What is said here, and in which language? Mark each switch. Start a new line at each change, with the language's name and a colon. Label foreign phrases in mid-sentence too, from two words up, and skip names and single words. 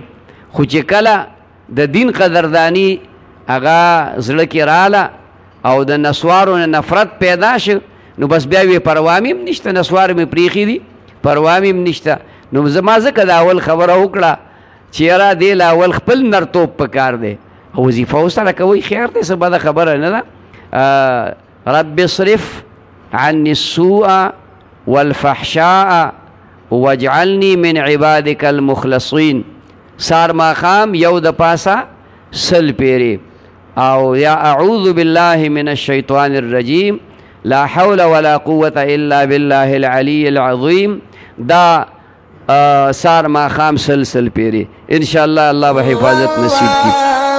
Pashto: خو چې کله د دین قدرداني هغه زړه کې راله او د نسوارو نه نفرت پیدا شو نو بس بیا وی پروا مې هم نشته نسوار مې پرېښي دي پروا مې هم نشته. نو زما ځکه د اول خبره وکړه چې یاره دې له اول خپل نرتوب پکار دی او وظیفه ورسره کوئ خیر دی څه بده خبره نه ده.
Arabic: رب اصرف عني السوء والفحشاء واجعلني من عبادك المخلصين.
Pashto: سار ماخام یو د پاسه سل پیری او یا
Arabic: اعوذ بالله من الشیطان الرجیم لا حول ولا قوة الا بالله العلی العظیم.
Pashto: دا سار ماخام سل پیری
Arabic: ان شاء الله
Pashto: الله به حفاظت نصیب کی.